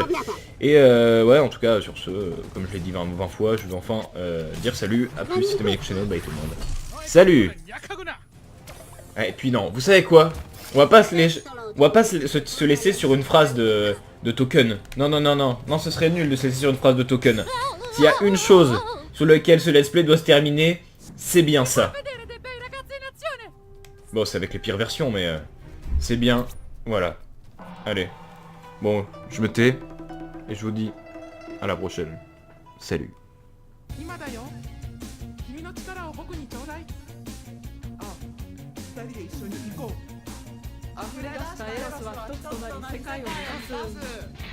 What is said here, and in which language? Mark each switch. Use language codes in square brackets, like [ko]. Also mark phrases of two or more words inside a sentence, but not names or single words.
[fr] Et ouais en tout cas sur ce, comme je l'ai dit 20 fois, je vais enfin dire salut, à plus, c'était Maniac Channel, bye tout le monde. Salut. Et puis non, vous savez quoi, on va pas se laisser sur une phrase de token. Non, ce serait nul de se laisser sur une phrase de token. S'il y a une chose sur laquelle ce [en] let's play [fr] doit se terminer, c'est bien ça. Bon, c'est avec les pires versions, mais c'est bien. Voilà. Allez. Bon, je me tais. Et je vous dis à la prochaine. Salut. [ja] 今だよ。君の力を僕にちょうだい。あ、二人で一緒に行こう。溢れ出したエロスは一つとなり世界を目指す。